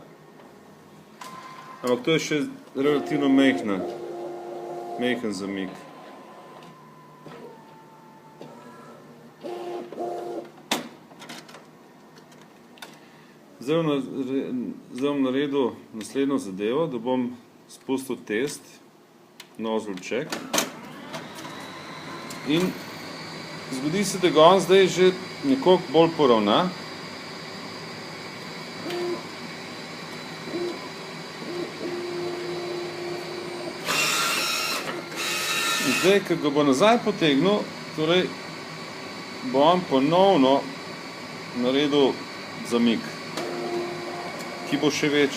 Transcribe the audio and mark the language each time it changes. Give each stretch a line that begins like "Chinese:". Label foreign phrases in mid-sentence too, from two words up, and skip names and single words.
Slovenian: Ampak to je še relativno majhen zamik. Zdaj bom naredil naslednjo zadevo, da bom spustil test,
English: nozzle check.
Slovenian: In zgodi se, da ga on zdaj že nekoliko bolj poravna. In zdaj, ko ga bo nazaj potegnil, torej bo on ponovno naredil zamik, ki bo še večji.